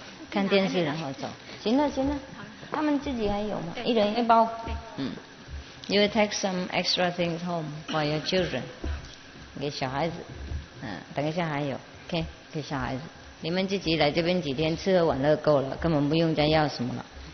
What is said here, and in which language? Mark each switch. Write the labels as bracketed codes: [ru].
[zh] 看电视然后走。行了，他们自己还有吗？一人一包。 [en] You will take some extra things home for your children. [zh] 给小孩子，等一下还有 ，OK， 给小孩子。你们自己来这边几天，吃喝玩乐够了，根本不用再要什么了。